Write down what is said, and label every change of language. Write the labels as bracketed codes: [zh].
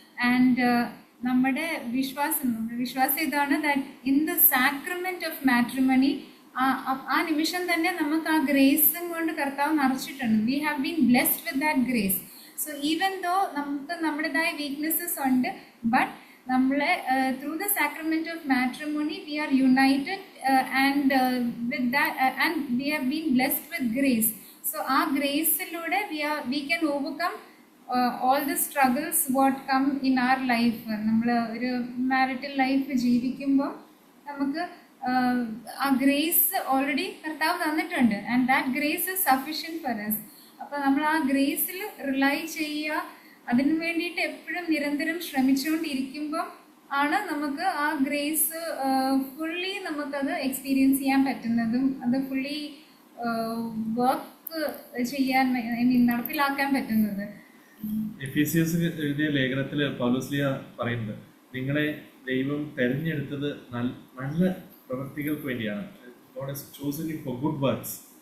[ml] And നമ്മുടെ വിശ്വാസം ഇതാണ്, [en] that in the sacrament of matrimony [ml] ആ നിമിഷം തന്നെ നമുക്ക് ആ ഗ്രേസും കൊണ്ട് കർത്താവ് നിറച്ചിട്ടുണ്ട്. [en] We have been blessed with that grace. So even though [ml] നമുക്ക് നമ്മുടേതായ വീക്ക്നെസ്സസ് ഉണ്ട്, [en] But നമ്മളെ through the sacrament of matrimony we are united and with that and we have been blessed with grace. So [ml] ആ ഗ്രേസിലൂടെ [en] We can overcome all the struggles what come in our life. [ml] നമ്മൾ ഒരു marital life ജീവിക്കുമ്പോൾ നമുക്ക് ആ grace already കർത്താവ് തന്നിട്ടുണ്ട്. [en] And that grace is sufficient for us. [ml] അപ്പോൾ നമ്മൾ ആ ഗ്രേസിൽ റിലൈ ചെയ്യുക, അതിനു വേണ്ടിയിട്ട് എപ്പോഴും നിരന്തരം ശ്രമിച്ചുകൊണ്ടിരിക്കുമ്പം ആണ് നമുക്ക് ആ ഗ്രേസ് ഫുള്ളി നമുക്കത് എക്സ്പീരിയൻസ് ചെയ്യാൻ പറ്റുന്നതും അത് ഫുള്ളി വർക്ക് നമുക്ക് ചെയ്യാൻ [en] I mean [ml] നടപ്പിലാക്കാൻ പറ്റുന്നത്? എഫേസ്യസ് എഴുതിയ ലേഖനത്തിൽ പൗലോസ്ലിയ പറയുന്നത്, നിങ്ങളെ ദൈവം തെരഞ്ഞെടുത്തത് നല്ല പ്രവൃത്തികൾക്ക് വേണ്ടിയാണ്. [en] God has chosen you for good works.